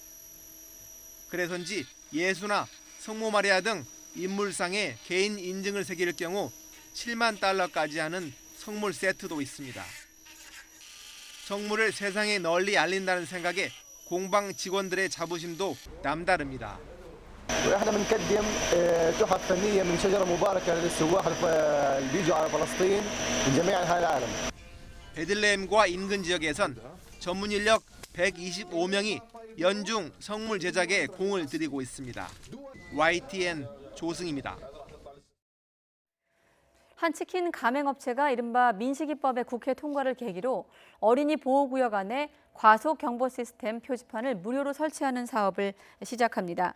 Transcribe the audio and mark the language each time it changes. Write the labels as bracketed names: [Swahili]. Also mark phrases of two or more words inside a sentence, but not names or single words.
[Korean] 그래서인지 예수나 성모 마리아 등 인물상에 개인 인증을 새길 경우 7만 달러까지 하는 성물 세트도 있습니다. 성물을 세상에 널리 알린다는 생각에 공방 직원들의 자부심도 남다릅니다. [Arabic] واحنا بنقدم تحف فنيه من شجره مباركه للسواح اللي بيجوا على فلسطين من جميع انحاء العالم. [Korean] 베들레헴과 인근 지역에선 전문 인력 125명이 연중 성물 제작에 공을 들이고 있습니다. YTN 조승입니다. 한 치킨 가맹업체가 이른바 민식이법의 국회 통과를 계기로 어린이 보호구역 안에 과속 경보 시스템 표지판을 무료로 설치하는 사업을 시작합니다.